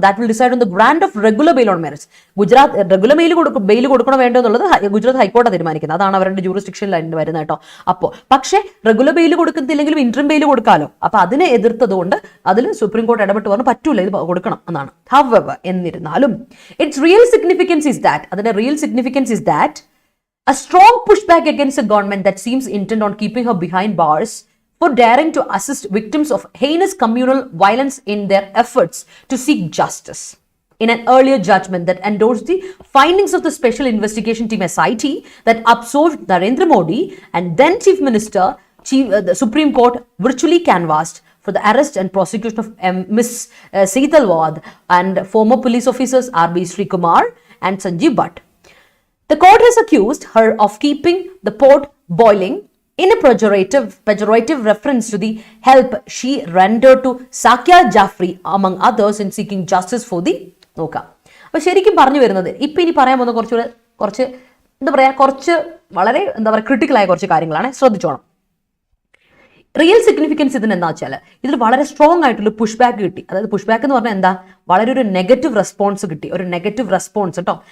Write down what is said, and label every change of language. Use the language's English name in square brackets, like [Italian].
[Malayalam] That will decide on the grant of regular bail on merits. Gujarat regular bail കൊടുക്കണോ വേണ്ടോ എന്നുള്ളത് ഗുജറാത്ത് ഹൈക്കോടതി തീരുമാനിക്കുന്നത്. അതാണ് അവരുടെ ജൂറിസ്ഡിക്ഷനിൽ വരുന്നത് കേട്ടോ. അപ്പോൾ പക്ഷേ റെഗുലർ ബെയിൽ കൊടുക്കുന്നില്ലെങ്കിലും ഇന്ററിം ബെയിൽ കൊടുക്കാമല്ലോ. അപ്പൊ അതിനെ എതിർത്തത് കൊണ്ട് അതിൽ സുപ്രീം കോടതി ഇടപെട്ട് പറഞ്ഞു പറ്റൂല, ഇത് കൊടുക്കണം എന്നാണ്. [English] However, എന്നിരുന്നാലും it's real significance is that, അതിന്റെ real significance is that a strong pushback against a government that seems intent on keeping her behind bars for daring to assist victims of heinous communal violence in their efforts to seek justice. In an earlier judgment that endorsed the findings of the Special Investigation Team SIT that absolved Narendra Modi and then Chief Minister, the Supreme Court virtually canvassed for the arrest and prosecution of Ms. Seetalwad and former police officers R.B. Srikumar and Sanjeev Bhatt. The court has accused her of keeping the pot boiling in a pejorative reference to the help she rendered to Sakya Jaffrey, among others, in seeking justice for the നോക്കാം. [Malayalam] അപ്പൊ ശരിക്കും പറഞ്ഞു വരുന്നത് ഇപ്പൊ ഇനി പറയാൻ പോകുന്ന കുറച്ച് എന്താ പറയാ, കുറച്ച് വളരെ എന്താ പറയുക ക്രിട്ടിക്കലായ കുറച്ച് കാര്യങ്ങളാണ്. ശ്രദ്ധിച്ചോണം. റിയൽ സിഗ്നിഫിക്കൻസ് ഇതിന് എന്താ വെച്ചാൽ ഇതിൽ വളരെ സ്ട്രോങ് ആയിട്ടുള്ള പുഷ് ബാക്ക് കിട്ടി. അതായത് പുഷ് ബാക്ക് എന്ന് പറഞ്ഞാൽ എന്താ, വളരെ ഒരു നെഗറ്റീവ് റെസ്പോൺസ് കിട്ടി. ഒരു നെഗറ്റീവ് റെസ്പോൺസ് കേട്ടോ.